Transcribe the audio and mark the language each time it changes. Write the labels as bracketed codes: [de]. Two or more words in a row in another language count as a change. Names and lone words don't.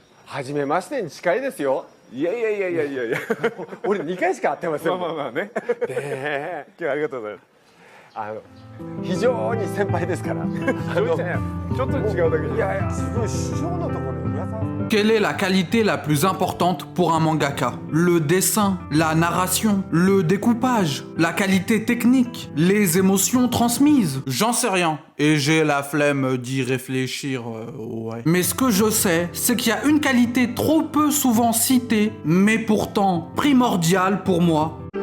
[ja] 初めましてに近いですよ。いやいやいやいやいやいや俺2回しか会ってませんもん。まあまあまあね。ね今日はありがとうございます。非常に先輩ですからちょっと違うだけじゃん。いやいやすごい師匠のところに皆さん。 [fr] Quelle est la qualité la plus importante pour un mangaka? Le dessin, la narration, le découpage, la qualité technique, les émotions transmises? J'en sais rien. Et j'ai la flemme d'y réfléchir, ouais. Mais ce que je sais, c'est qu'il y a une qualité trop peu souvent citée, mais pourtant primordiale pour moi.